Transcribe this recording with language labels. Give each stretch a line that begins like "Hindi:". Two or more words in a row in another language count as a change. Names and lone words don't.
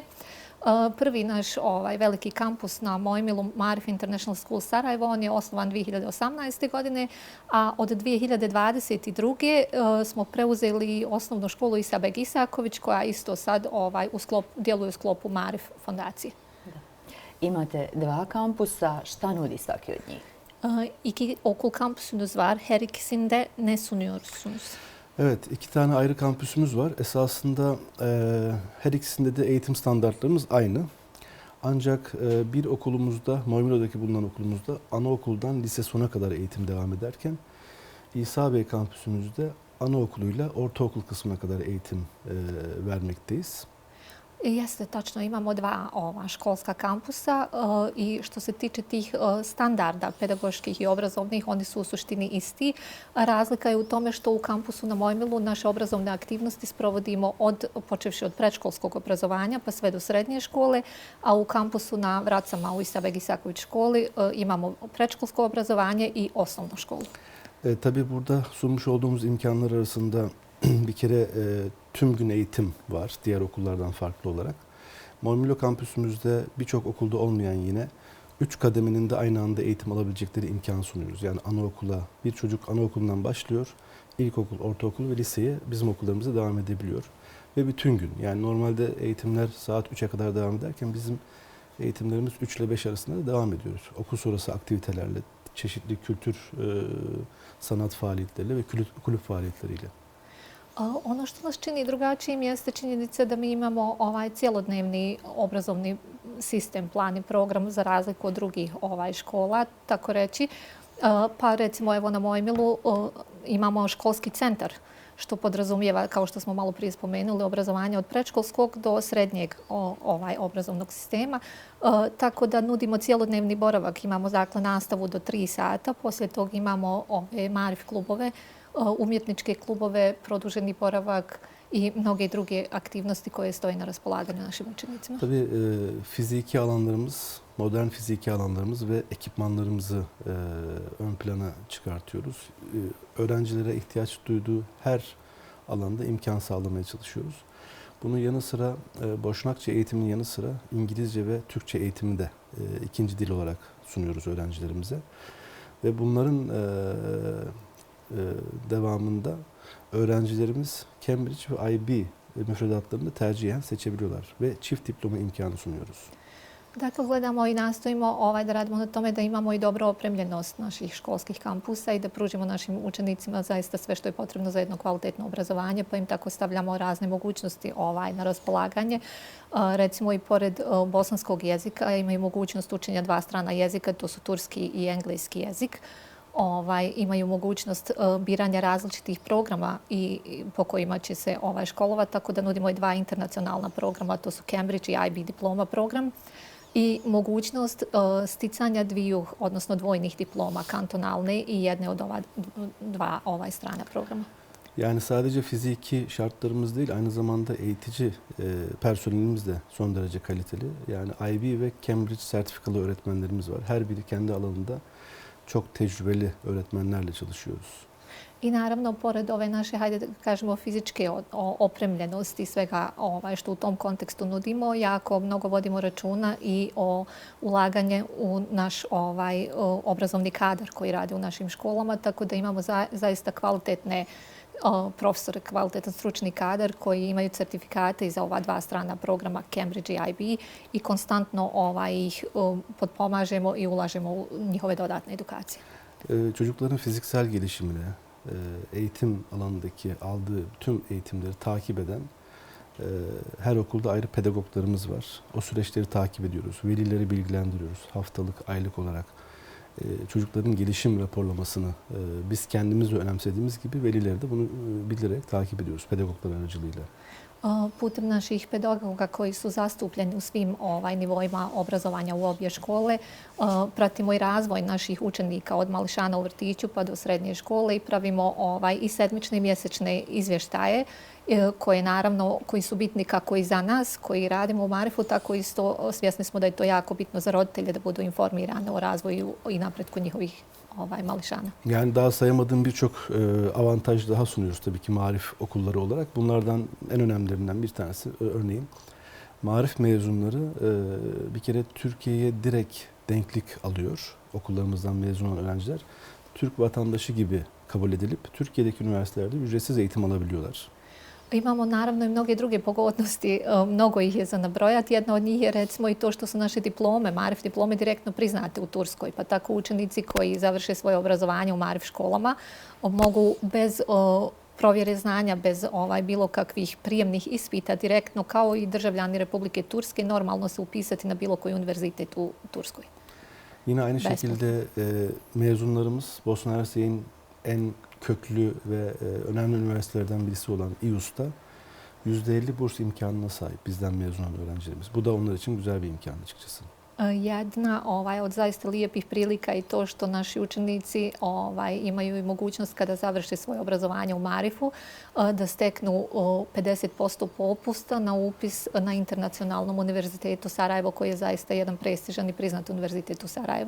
Bosnian: Prvi naš veliki kampus na Mojmilu, Marif International School Sarajevo, on je osnovan 2018. godine, a od 2022. smo preuzeli osnovnu školu Isa Beg Isaković, koja isto sad djeluje u sklopu Marif fondacije. Imate 2 kampusa. Šta nudi svaki od njih?
Turkish: İki okul kampüsünüz var. Her ikisinde ne sunuyorsunuz? Evet, 2 tane ayrı kampüsümüz var. Esasında her ikisinde de eğitim standartlarımız aynı. Ancak bir okulumuzda, Moymilo'daki bulunan okulumuzda anaokuldan lise sona kadar eğitim devam ederken İsa Bey kampüsümüzde anaokuluyla ortaokul kısmına kadar eğitim vermekteyiz.
Bosnian: Jeste, tačno. Imamo 2 školska kampusa i što se tiče tih standarda pedagoških i obrazovnih, oni su u suštini isti. Razlika je u tome što u kampusu na Mojmilu naše obrazovne aktivnosti sprovodimo počevši od predškolskog obrazovanja pa sve do srednje škole, a u kampusu na Vracama u Isa Beg Isaković školi imamo predškolsko obrazovanje i osnovnu školu.
Turkish: Tabii burada sunmuş olduğumuz imkanlar arasında bir kere tüm gün eğitim var diğer okullardan farklı olarak. Moymilo kampüsümüzde birçok okulda olmayan yine 3 kademenin de aynı anda eğitim alabilecekleri imkan sunuyoruz. Yani anaokula, bir çocuk anaokulundan başlıyor, ilkokul, ortaokul ve liseye bizim okullarımıza devam edebiliyor. Ve bütün gün, yani normalde eğitimler saat 3'e kadar devam ederken bizim eğitimlerimiz 3 ile 5 arasında da devam ediyoruz. Okul sonrası aktivitelerle, çeşitli kültür, sanat faaliyetleriyle ve kulüp faaliyetleriyle.
Bosnian: Ono što nas čini drugačijim jeste činjenica da mi imamo ovaj cjelodnevni obrazovni sistem, plan i program za razliku od drugih škola, tako reći. Pa recimo evo na Mojmilu imamo školski centar, što podrazumijeva, kao što smo malo prije spomenuli, obrazovanje od predškolskog do srednjeg obrazovnog sistema. Tako da nudimo cjelodnevni boravak. Imamo dakle nastavu do 3 sata, poslije toga imamo Marif klubove, umjetničke klubove, produženi boravak i mnoge druge aktivnosti koje stoje na raspolaganju našim učenicima.
Turkish: Tabii fiziki alanlarımız, modern fiziki alanlarımız ve ekipmanlarımızı ön plana çıkartıyoruz. Öğrencilere ihtiyaç duyduğu her alanda imkan sağlamaya çalışıyoruz. Bunun yanı sıra Boşnakça eğitimin yanı sıra İngilizce ve Türkçe eğitimi de ikinci dil olarak sunuyoruz öğrencilerimize. Ve bunların devamında öğrencilerimiz Cambridge ve IB müfredatlarını tercihen seçebiliyorlar ve çift diploma imkanı sunuyoruz.
Bosnian: Dakle, gledamo i nastojimo da radimo na tome da imamo i dobro opremljenost naših školskih kampusa i da pružimo našim učenicima zaista sve što je potrebno za jedno kvalitetno obrazovanje, pa im tako stavljamo razne mogućnosti na raspolaganje. Recimo i pored bosanskog jezika imaju mogućnost učenja 2 strana jezika, to su turski i engleski jezik. Imaju mogućnost biranja različitih programa i po kojima će se školovati, tako da nudimo i 2 internacionalna programa, to su Cambridge i IB diploma program i mogućnost sticanja 2, odnosno dvojnih diploma, kantonalne i jedne od ova 2 strana programa.
Turkish: Yani sadece fiziki şartlarımız değil, aynı zamanda eğitici personelimiz de son derece kaliteli. Yani IB ve Cambridge sertifikalı öğretmenlerimiz var. Her biri kendi alanında çok tecrübeli öğretmenlerle çalışıyoruz.
Bosnian: I naravno, pored ove naše, hajde da kažemo, fizičke opremljenosti i svega što u tom kontekstu nudimo, jako mnogo vodimo računa i o ulaganje u naš obrazovni kadar koji radi u našim školama, tako da imamo zaista kvalitetne profesore, kvalitetan stručni kadar koji imaju certifikate i za ova 2 strana programa Cambridge i IB i konstantno ih potpomažemo i ulažemo u njihove dodatne edukacije.
Turkish: Çocukların fiziksel gelişimine, eğitim alanındaki aldığı tüm eğitimleri takip eden her okulda ayrı pedagoglarımız var. O süreçleri takip ediyoruz. Velileri bilgilendiriyoruz. Haftalık, aylık olarak çocukların gelişim raporlamasını biz kendimiz de önemsediğimiz gibi velileri de bunu bilerek takip ediyoruz pedagoglar aracılığıyla.
Bosnian: Putem naših pedagoga koji su zastupljeni u svim nivoima obrazovanja u obje škole, pratimo i razvoj naših učenika od mališana u vrtiću pa do srednje škole i pravimo i sedmične i mjesečne izvještaje koji su bitni kako i za nas koji radimo u Marifu, tako isto svjesni smo da je to jako bitno za roditelje da budu informirani o razvoju i napretku njihovih mališana.
Turkish: Yani daha sayamadığım birçok avantaj daha sunuyoruz tabii ki Marif okulları olarak. Bunlardan en önemlilerinden bir tanesi örneğin Marif mezunları bir kere Türkiye'ye direkt denklik alıyor. Okullarımızdan mezun olan öğrenciler Türk vatandaşı gibi kabul edilip Türkiye'deki üniversitelerde ücretsiz eğitim alabiliyorlar.
Bosnian: Imamo naravno i mnoge druge pogodnosti, mnogo ih je za nabrojati. Jedna od njih je recimo i to što su naše diplome, Marif diplome direktno priznate u Turskoj. Pa tako učenici koji završe svoje obrazovanje u Marif školama mogu bez provjere znanja, bez bilo kakvih prijemnih ispita direktno kao i državljani Republike Turske normalno se upisati na bilo koji univerzitet u Turskoj.
Turkish: Yine aynı şekilde mezunlarımız Bosna Hersek'in en köklü ve önemli üniversitelerden birisi olan İUS'ta %50 burs imkanına sahip bizden mezun olan öğrencilerimiz. Bu da onlar için güzel bir imkan açıkçası.
Bosnian: Jedna od zaista lijepih prilika i to što naši učenici imaju i mogućnost kada završe svoje obrazovanje u Marifu da steknu 50% popusta na upis na Internacionalnom univerzitetu Sarajevo koji je zaista jedan prestižan i priznat univerzitet u Sarajevu.